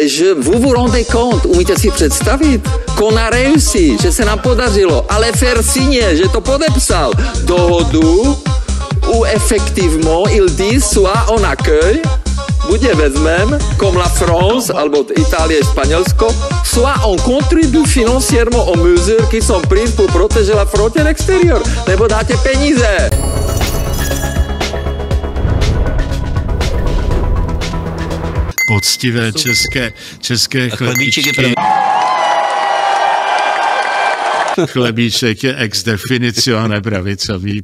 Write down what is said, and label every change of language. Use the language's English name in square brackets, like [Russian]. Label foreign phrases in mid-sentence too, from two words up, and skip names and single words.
[French] vous vous rendez compte, [Czech] umíte si představit? [French] Qu'on a réussi, [Czech] že se nám podařilo, ale [French] faire signer, [Czech] že to podepsal dohodu [French] où effectivement ils disent soit on accueille, [Czech] buď je vezmem, [French] comme la France, [Czech] alebo Itálie, Španělsko, [French] soit on contribue financièrement aux mesures qui sont prises pour protéger la frontière extérieure, [Czech] nebo dáte peníze. Poctivé české chlebíčky. Chlebíček je [Latin] ex definizione [Czech] pravicový.